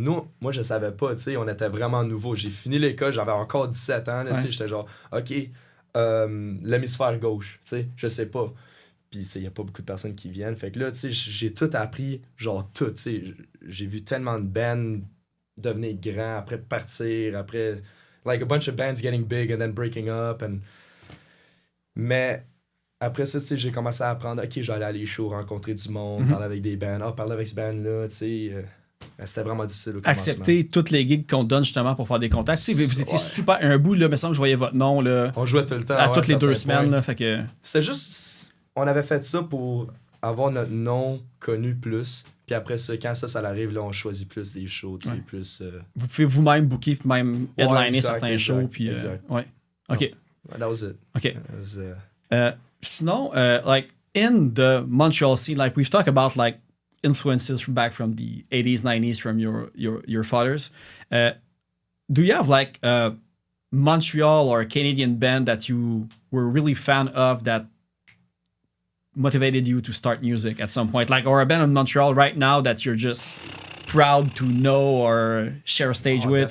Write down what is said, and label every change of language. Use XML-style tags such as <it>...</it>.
<fr>Nous, moi, je savais pas, tu sais, on était vraiment nouveaux. J'ai fini l'école, j'avais encore 17 ans, tu sais, j'étais genre, OK, l'hémisphère gauche, tu sais, je sais pas. Puis, tu sais, il n'y a pas beaucoup de personnes qui viennent. Fait que là, tu sais, j'ai tout appris, genre tout, tu sais. J'ai vu tellement de bands devenir grands, après partir, après...</fr> <en>Like a bunch of bands getting big and then breaking up.</en> <fr>Mais après ça, tu sais, j'ai commencé à apprendre, OK, j'allais aller à les shows, rencontrer du monde, parler avec des bands. Parler avec ce band-là, tu sais... c'était vraiment difficile au commencement. Accepter toutes les gigs qu'on te donne justement pour faire des contacts. Tu sais, vous étiez super... Un bout, là, il me semble que je voyais votre nom, là... On jouait tout le temps. À toutes les 2 semaines, là, fait que... C'était juste... On avait fait ça pour avoir notre nom connu plus... Puis après ça, quand ça arrive, là, on choisit plus des shows, tu sais, plus... Vous pouvez vous-même booker, puis même headliner certains shows, puis... ouais, OK.</fr> <en>That was it. OK. That was, sinon, like, in the Montreal scene, like, we've talked about, like, influences back from the 80s, 90s from your fathers. Do you have, like, a Montreal or a Canadian band that you were really fan of that motivated you to start music at some point, like, or a band in Montreal right now that you're just proud to know or share a stage with?</en>